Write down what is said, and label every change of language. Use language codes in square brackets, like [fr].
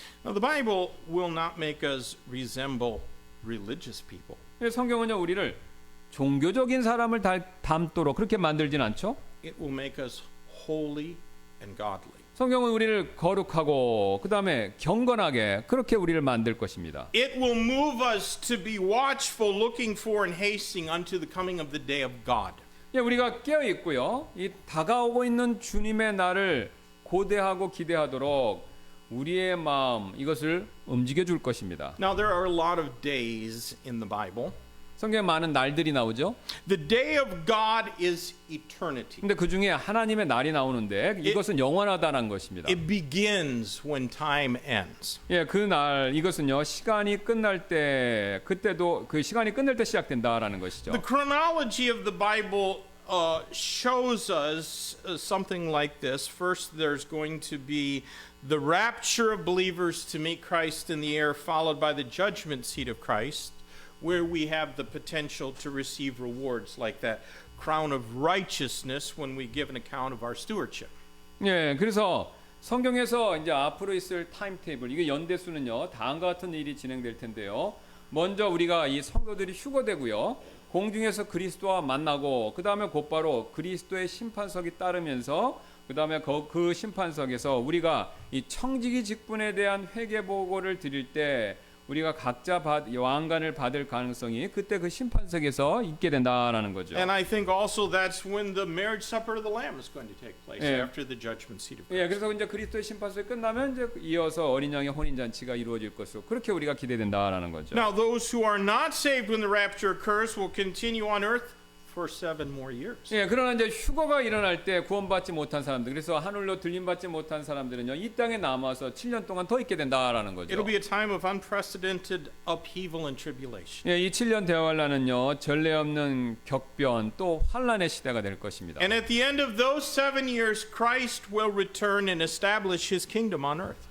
[en] Now, the Bible will not make us resemble religious people. [ko] 예, 성경은요, 우리를 종교적인 사람을 닮도록 그렇게 만들진 않죠. [en] It will make us holy and godly. [ko] 성경은 우리를 거룩하고 그 다음에 경건하게 그렇게 우리를 만들 것입니다. [en] It will move us to be watchful, looking for and hasting unto the coming of the day of God. [ko] 예, 우리가 깨어 있고요. 이 다가오고 있는 주님의 날을 고대하고 기대하도록 우리의 마음 이것을 움직여 줄 것입니다. [en] Now there are a lot of days in the Bible. [ko] 성경에 많은 날들이 나오죠. [en] The day of God is eternity. [ko] 근데 그 중에 하나님의 날이 나오는데 이것은 영원하다는 것입니다. [en] It begins when time ends. [ko] 예, 그 날 이것은요 시간이 끝날 때 그때도 그 시간이 끝날 때 시작된다라는 것이죠. [en] The chronology of the Bible shows us something like this. First, there's going to be the rapture of believers to meet Christ in the air, followed by the judgment seat of Christ, where we have the potential to receive rewards like that crown of righteousness when we give an account of our stewardship. [ko] 예, 그래서 성경에서 이제 앞으로 있을 타임 테이블 이게 연대수는요 다음과 같은 일이 진행될 텐데요. 먼저 우리가 이 성도들이 휴거되고요. 공중에서 그리스도와 만나고 그 다음에 곧바로 그리스도의 심판석이 따르면서 그 다음에 그 심판석에서 우리가 이 청지기 직분에 대한 회개 보고를 드릴 때 우리가 각자 왕관을 받을 가능성이 그때 그 심판석에서 있게 된다라는 거죠. [en] And I think also that's when the marriage supper of the Lamb is going to take place [ko] 예. [en] after the judgment seat of [ko] 예, [en] Christ. [ko] 그래서 이제 그리스도의 심판석이 끝나면 이제 이어서 어린 양의 혼인 잔치가 이루어질 것으로 그렇게 우리가 기대된다라는 거죠. [en] Now, those who are not saved when the rapture occurs will continue on earth for 7 more years. [ko] 예, 그러나 이제 휴거가 일어날 때 구원받지 못한 사람들, 그래서 하늘로 들림받지 못한 사람들은요, 이 땅에 남아서 7년 동안 더 있게 된다라는 거죠. [en] It'll be a time of unprecedented upheaval and tribulation. [ko] 예, 이 7년 대환란은요, 전례 없는 격변 또 환란의 시대가 될 것입니다. [en] And at the end of those 7 years, Christ will return and establish his kingdom on earth.